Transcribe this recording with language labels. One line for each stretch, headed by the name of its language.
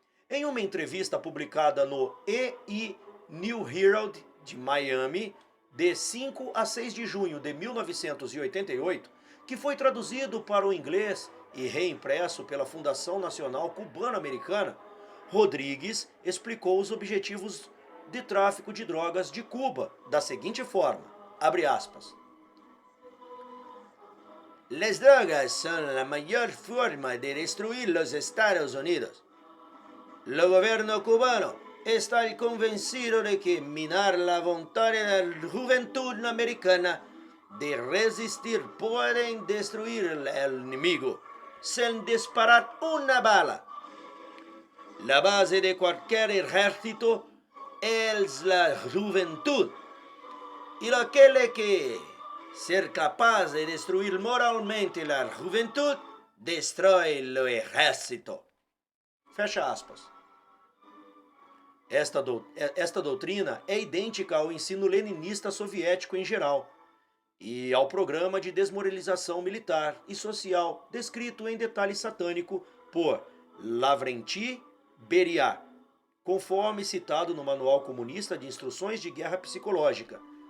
Portuguese: Em uma entrevista publicada no E! New Herald de Miami, de 5 a 6 de junho de 1988, que foi traduzido para o inglês e reimpresso pela Fundação Nacional Cubano-Americana, Rodrigues explicou os objetivos de tráfico de drogas de Cuba da seguinte forma, abre aspas.
Spanish: Las drogas son la mayor forma de destruir los Estados Unidos. El gobierno cubano está convencido de que minar la voluntad de la juventud americana de resistir pueden destruir al enemigo sin disparar una bala. La base de cualquier ejército es la juventud. Y aquel que ser capaz de destruir moralmente la juventud destrói el ejército.
Portuguese: Fecha aspas. Esta doutrina é idêntica ao ensino leninista soviético em geral e ao programa de desmoralização militar e social descrito em detalhe satânico por Lavrenti Beria, conforme citado no Manual Comunista de Instruções de Guerra Psicológica.